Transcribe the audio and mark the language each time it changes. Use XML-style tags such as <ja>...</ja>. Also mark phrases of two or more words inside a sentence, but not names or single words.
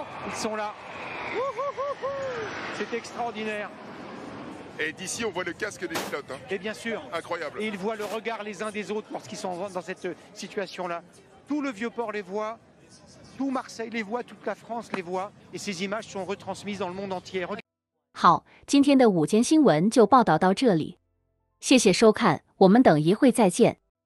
<fr>Ils sont là. C'est extraordinaire. Et d'ici, on voit le casque des pilotes. Hein. Et bien sûr. Incroyable. Et ils voient le regard les uns des autres lorsqu'ils sont dans cette situation-là. Tout le Vieux-Port les voit, tout Marseille les voit, toute la France les voit. Et ces images sont retransmises dans le monde entier.</fr> <zh>好，今天的午间新闻就报道到这里，谢谢收看，我们等一会再见。</zh>